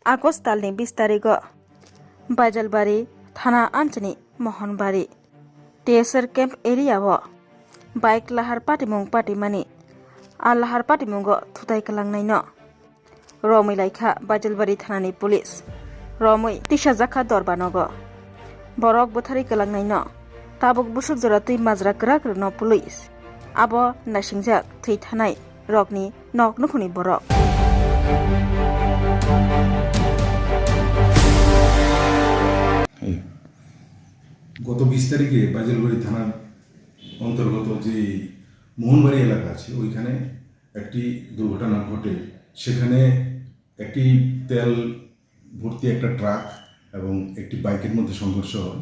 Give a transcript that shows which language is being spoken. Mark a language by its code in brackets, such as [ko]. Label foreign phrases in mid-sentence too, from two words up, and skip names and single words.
[brx] আগস্ট दालनि 20 तारिखो बाइजालबारि थाना आनसोलनि महनबारि टीएसआर कैम्प एरियाव बाइक लाहार पाटिमुं पाटिमानि लाहार पाटिमुंगो थुथाय खालामनायनो रमै लाइखा बाइजालबारि थानानि पुलिस रमै तिसा जाखा दरबानगो बरक बोथारि खालामनायनो ताबुक बुसुक जरा तुइ माजरा ग्राग्रनो पुलिस आबो नासिंजाक थै थानाय रकनि नक नुखुनि बरक [bn] গত 20 তারিখে বাইজালবাড়ি থানার অন্তর্গত যে মোহনবাড়ি এলাকা আছে ওইখানে একটি দুর্ঘটনা ঘটে। সেখানে একটি তেল ভর্তি একটা ট্রাক এবং একটি বাইকের মধ্যে সংঘর্ষ হয়।